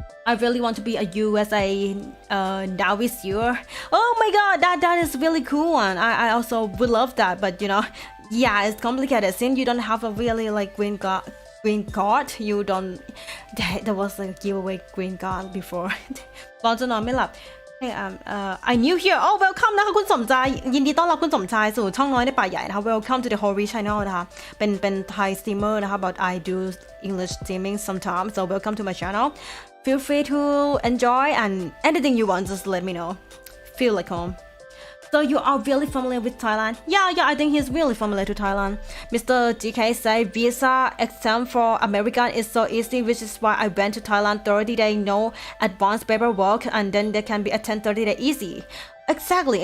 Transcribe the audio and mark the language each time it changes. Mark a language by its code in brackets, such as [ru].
[en] I really want to be a USA Navy SEAL. Oh my god, that is really cool one. I also would love that, but yeah, it's complicated since you don't have a really like green card. You don't. There was a giveaway green card before. [th] ตอนจะนอนไม่หลับ [en] Hey, I new here. Oh, welcome [th] นะคะคุณสมใจยินดีต้อนรับคุณสมชายสู่ช่องน้อยในป่าใหญ่นะคะ [en] Welcome to the HØRI channel [th] นะคะเป็น Thai streamer นะคะ [en] but I do English streaming sometimes, so welcome to my channel. Feel free to enjoy, and anything you want, just let me know. Feel like home. So you are really familiar with Thailand? Yeah, I think he's really familiar to Thailand. Mr. GK say visa exam for American is so easy, which is why I went to Thailand 30-day no advanced paperwork, and then they can be attend 30-day easy. Exactly.